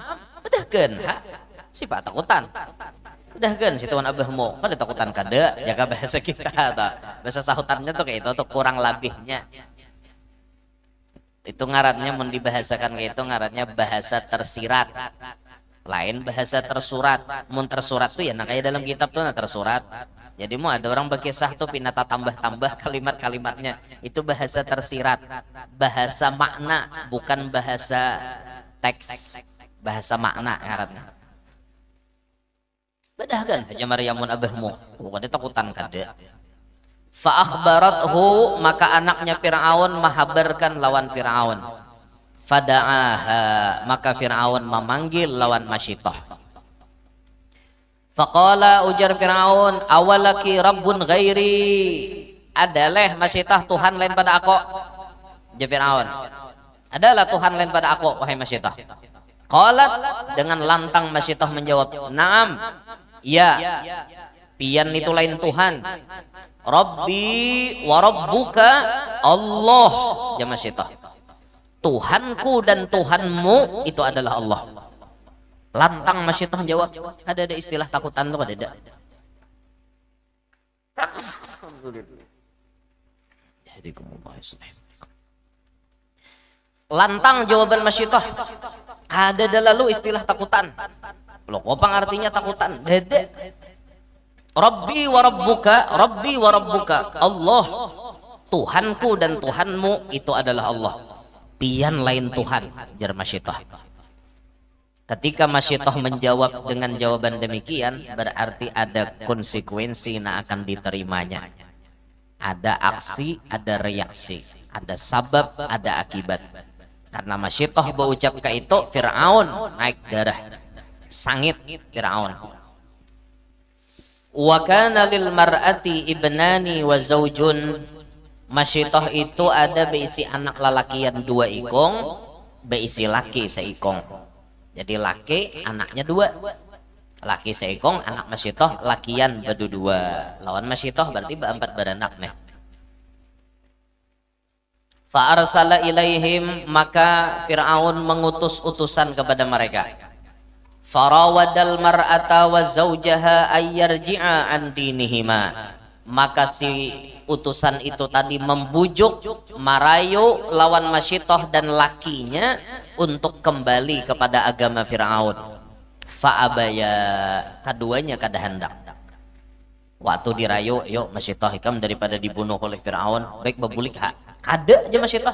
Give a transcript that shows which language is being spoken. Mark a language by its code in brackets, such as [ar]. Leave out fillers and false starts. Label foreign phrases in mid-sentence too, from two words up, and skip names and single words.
[bjn] Padahkan ha? Sifat takutan. Udah kan si tuan abahmu kada takutan kada jaga bahasa kita ta. Bahasa sahutannya tuh kayak itu tuh kurang lebihnya. Itu ngarannya mun dibahasakan kayak itu ngarannya bahasa tersirat. lain bahasa tersurat. Mun tersurat tuh ya nah kayak dalam kitab tuh nah tersurat. Jadi mau ada orang berkisah tuh pinata tambah-tambah kalimat-kalimatnya, itu bahasa tersirat, bahasa makna, bukan bahasa teks, bahasa makna ngaranna. Bedah kan Haja Maryamun abahmu, bukan takutan kada. [ar] Fa akhbarathu, [bjn] maka anaknya Fir'aun menghabarkan lawan Fir'aun. Fada'aha, maka Fir'aun memanggil lawan Masyitah. Faqala, ujar Fir'aun, awalaki rabbun ghairi, adalah Masyitah Tuhan lain pada aku. Jawab Fir'aun, adalah Tuhan lain pada aku wahai Masyitah. Qalat, dengan lantang Masyitah menjawab, naam, ya, pian itu lain Tuhan. [ar] Rabbi wa rabbuka Allah. [id] Jawab Masyitah, Tuhanku dan Tuhanmu itu adalah Allah. [bjn] Lantang Masyitah jawab, kada ada istilah takutan tuh, kada ada. Lantang jawaban Masyitah, kada ada lalu istilah takutan. Lo kopang artinya takutan, dede. [ar] Rabbi wa rabbuka Allah. [id] Tuhanku dan Tuhanmu itu adalah Allah. [bjn] Pian lain Tuhan, jar Masyitah. [id] Ketika Masyitah menjawab dengan jawaban demikian, berarti ada konsekuensi yang akan diterimanya. Ada aksi, ada reaksi, ada sabab, ada akibat. [bjn] Karena Masyitah berucap ke itu, Fir'aun naik darah, sangit Fir'aun. [ar] Wa kana lil mar'ati ibnani wa zaujun. [bjn] Masyitah itu ada beisi anak lalakian 2 ikong, beisi laki seikong. Jadi laki anaknya 2, laki seikong, anak Masyitah lakian berdua. Lawan Masyitah berarti 4 beranak nih. [ar] Fa arsala ilaihim, [id] maka Fir'aun mengutus utusan kepada mereka. [ar] Farawadal mar'ata wa zaujaha ayyarji'a an dinihima, [bjn] maka si utusan itu tadi membujuk, marayu lawan Masyitah dan lakinya untuk kembali kepada agama Fir'aun. Fa'abaya, keduanya kada hendak. Waktu dirayu, yuk Masyitah ikam daripada dibunuh oleh Fir'aun, baik bebulik kada aja Masyitah.